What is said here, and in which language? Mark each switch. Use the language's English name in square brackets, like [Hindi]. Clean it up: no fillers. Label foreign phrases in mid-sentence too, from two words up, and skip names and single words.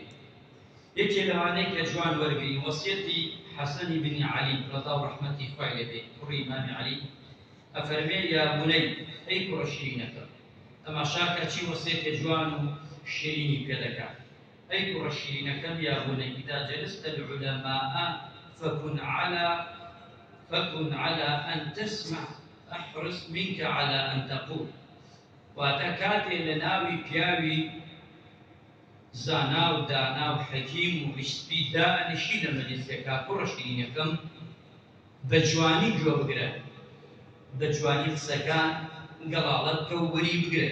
[Central Kurdish] یەکێ لەوانەی کە جوان وەرگری وەسیەتی حەسەنی بنی عەلی ڕەضا و ڕەحمەتی خوای لێ بێ، کوڕی ئیمامی عەلی، ئەفەرمێ [Arabic] یا بونەی، [Central Kurdish] ئەی کوڕە شیرینەکەم. تەماشاکە چی وەسیەتێ جوان و شیرینی پێ دەکات. ئەی کوڕە شیرینەکەم [Arabic] یا بونەی ئیذا جەلست العلماء فكن على أن تسمع أحرص منك على أن تقول. [Central Kurdish] واتە کاتێ لە ناوی پیاوی زانا و دانا و حەکیم و ڕیشسپی دائەنیشی لە مەجلیسێکا کوڕە شیرینەکەم بە جوانی گوێ بگرە، بە جوانی قسەکان گەڵاڵەت بکە و وەری بگرێت.